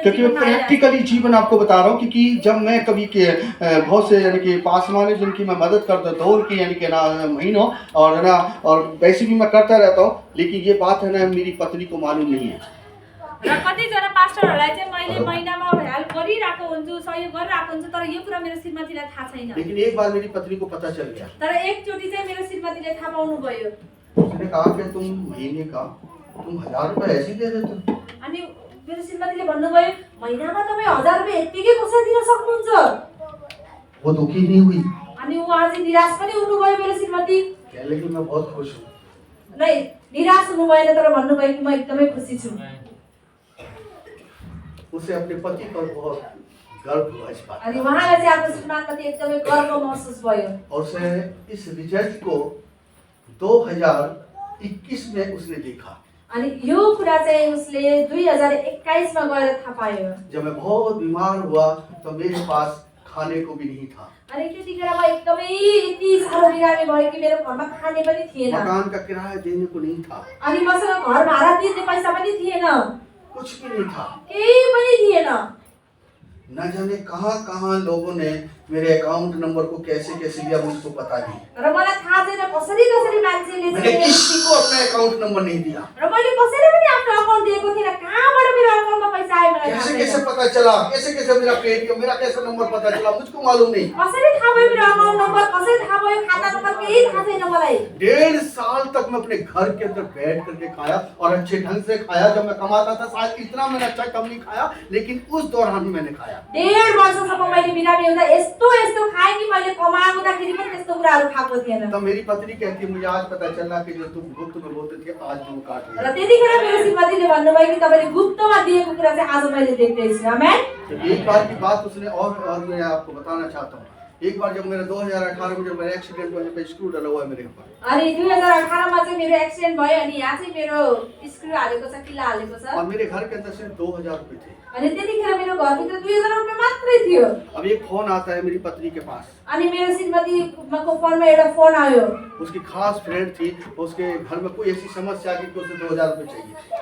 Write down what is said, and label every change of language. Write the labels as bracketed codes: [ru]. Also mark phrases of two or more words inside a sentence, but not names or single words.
[hi] क्योंकि मैं [ne] जीवनमा आइरहेछ? [hi] प्रैक्टिकली जीवन आपको बता रहा हूँ, क्योंकि जब मैं कभी के बहुत से यानी कि पासवान है जिनकी मैं मदद करता हूँ दौड़ की यानी कि ना महीनों और ना, और वैसे भी मैं करता रहता हूँ, लेकिन ये बात है ना मेरी पत्नी को मालूम नहीं है। [ne] र कतिजना पास्टरहरूलाई चाहिँ मैले महिनामा हेल्प गरिरहेको हुन्छु, सहयोग गरिरहेको हुन्छु, तर यो कुरा मेरो श्रीमतीलाई थाहा छैन। [hi] लेकिन एक बार मेरी पत्नी को पता चल गया। [ne] तर एकचोटि चाहिँ मेरो श्रीमतीले थाहा पाउनु भयो। [hi] उसने कहा कि तुम महीने का 1000 रुपए ऐसे ही दे देते हो। [ne] अनि मेरो श्रीमतीले भन्नुभयो महिनामा तपाईँ 1000 रुपियाँ यत्तिकै कसरी दिन सक्नुहुन्छ? [hi] वो दुखी नहीं हुई, [ne] अनि उहाँ चाहिँ निराश पनि हुनुभयो मेरो श्रीमती। [hi] लेकिन मैं बहुत खुश हूँ। [ne] नै निराश हुनु भएन, तर भन्नुभयो कि म एकदमै खुसी छु। [hi] उसे अपने पति पर बहुत गर्व हुआ इस बात [ne] अनि उहाँलाई चाहिँ आफ्नो श्रीमानप्रति एकदमै गर्व महसुस भयो। [hi] और उसे इस रिजल्ट को 2021 में उसने देखा। [ne] अनि यो कुरा चाहिँ उसले 2021 मा गएर थाहा पायो। [hi] जब मैं बहुत बीमार हुआ तो मेरे पास खाने को भी नहीं था। [ne] अनि त्यतिखेर म एकदमै यति साह्रो बिरामी भयो कि मेरो घरमा खाने पनि थिएन। [hi] मकान का किराया देने को नहीं था, [ne] अनि मसँग घर भाडा तिर्ने पैसा पनि थिएन, [hi] कुछ भी नहीं था। [ne] केही पनि थिएन। [hi] न जाने कहाँ लोगों ने मेरे अकाउंट नंबर को कैसे कैसे लिया, मुझको पता नहीं। [ne] र मलाई थाहा छैन कसरी कसरी मान्छेले [hi] मैंने [ne] चाहिँ [hi] किसी को अपना अकाउंट नंबर नहीं दिया। [ne] र मैले कसैले पनि आफ्नो अकाउन्ट दिएको थिएन। कहाँबाट मेरो अकाउन्टमा पैसा आयो मलाई थाहा [hi] कैसे [ne] छैन। [hi] कैसे पता चला, कैसे कैसे मेरा पेटीएम, मेरा कैसे नंबर पता चला, मुझको मालूम नहीं। [ne] कसरी थाहा भयो मेरो अकाउन्ट नम्बर, कसरी थाहा भयो खाता नम्बर, केही थाहा छैन मलाई। [hi] 1.5 साल तक मैं अपने घर के अंदर बैठ करके खाया और अच्छे ढंग से खाया। जब मैं कमाता था शायद इतना मैंने अच्छा कम नहीं खाया, लेकिन उस दौरान भी मैंने खाया। [ne] 1.5 वर्षसम्म मैले बिरामी हुँदा यस्तो यस्तो खाएँ कि मैले कमाउँदाखेरि पनि त्यस्तो कुराहरू खाएको थिएन। [hi] तब मेरी पत्नी कहती है मुझे आज पता चला कि जो तुम गुप्त में बोलते थे आज तुम काट [ne] र [hi] लिया। [ne] त्यतिखेर मेरो श्रीमतीले भन्नुभयो कि तपाईँले गुप्तमा दिएको कुरा चाहिँ आज मैले देख्दैछु। आमेन। [hi] तो एक बार की बात उसने और मैं आपको बताना चाहता हूँ। एक बार जब मेरा 2018 में जब मेरा एक्सीडेंट हुआ, पे स्क्रू डला हुआ है मेरे ऊपर। [ne] अनि 2018 मा चाहिँ मेरो एक्सिडेन्ट भयो अनि यहाँ चाहिँ मेरो स्क्रू हालेको छ, किल्ला हालेको छ। [hi] और मेरे घर के अंदर सिर्फ 2000 रुपए थे। [ne] अनि त्यतिखेर मेरो घरभित्र 2000 रुपियाँ मात्रै थियो। [hi] अब एक फोन आता है मेरी पत्नी के पास, [ne] अनि मेरो श्रीमतीको फोनमा एउटा फोन आयो। [hi] उसकी खास फ्रेंड थी, उसके घर में कोई ऐसी समस्या आ गई कि उसे 2000 रुपए चाहिए।